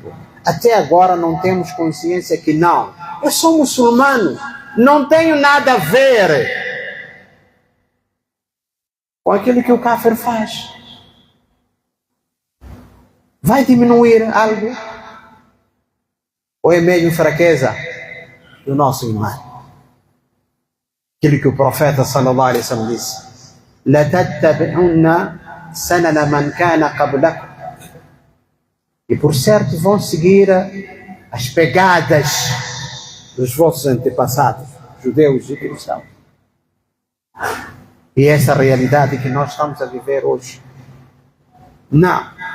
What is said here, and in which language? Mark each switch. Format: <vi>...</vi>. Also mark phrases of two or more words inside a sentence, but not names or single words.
<pt>Até agora não temos consciência que não. Eu sou muçulmano, não tenho nada a ver com aquilo que o kafir faz. Vai diminuir algo? Ou é mesmo fraqueza do nosso irmão? Aquilo que o profeta</pt> <ar>صلى الله عليه وسلم</ar> <pt>disse:</pt> <ar>لَتَتَّبِعُنَّ سَنَنَ مَنْ كَانَ قَبْلَكُمْ.</ar> <pt>E por certo vão seguir as pegadas dos vossos antepassados, judeus e cristãos. E essa realidade que nós estamos a viver hoje. Não.</pt>